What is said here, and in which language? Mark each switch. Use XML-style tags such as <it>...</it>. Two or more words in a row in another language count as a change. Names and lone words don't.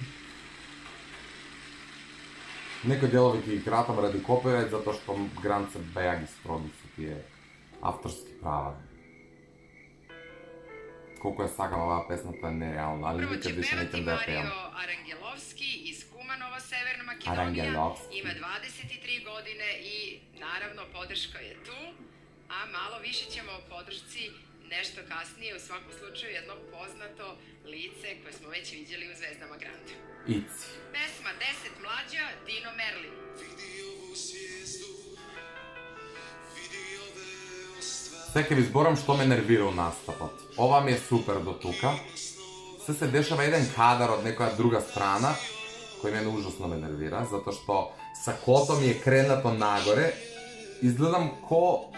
<mk>Некои делови ќе ги кратам ради копирајт, затоа што грант се беа ги строги со тие авторски права. Колку ја сакам оваа песна, тоа е нереално, али</mk> <sr>никад више</sr> <mk>не ќе да ја пеам.</mk> <sr>Арангеловски из Куманова, Северна Македонија, има 23 године и наравно подршка je tu, a malo više ćemo o podršci nešto kasnije, u svakom slučaju jedno poznato lice koje smo već vidjeli u Zvezdama Granda. Ici. Pesma 10 mlađa, Dino Merlin.</sr> <mk>Сега ќе ви зборам што ме нервира у настапот. Ова ми е супер до тука. Се дешава еден кадар од некоја друга страна, кој мене ужасно ме нервира, затоа што сакото ми е кренато нагоре, изгледам ко...</mk>